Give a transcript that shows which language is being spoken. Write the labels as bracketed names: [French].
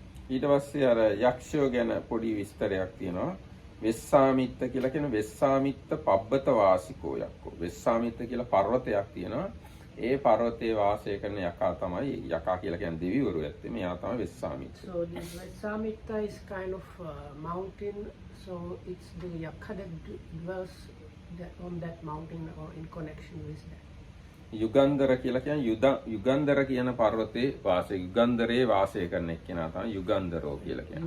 [Sinhala] ඊට පස්සේ අර යක්ෂයෝ ගැන පොඩි විස්තරයක් තියෙනවා. වෙස්සාමිත්ත කියලා කියන වෙස්සාමිත්ත පබ්බත වාසිකෝ යක්කෝ. වෙස්සාමිත්ත කියලා පර්වතයක් තියෙනවා. ඒ පර්වතයේ වාසය කරන යකා තමයි යකා කියලා කියන්නේ දෙවිවරු ඇත්තේ. මෙයා තමයි වෙස්සාමිත්ත. [English] So this Vesamitta is kind of mountain. So it's the Yaka that dwells on that mountain or in connection with that. [Sinhala] Yugandhara කියලා කියන්නේ යුගන්ධර කියන පර්වතයේ වාසය යුගන්ධරේ වාසය කරන එක්කෙනා තමයි යුගන්ධරෝ කියලා කියන්නේ.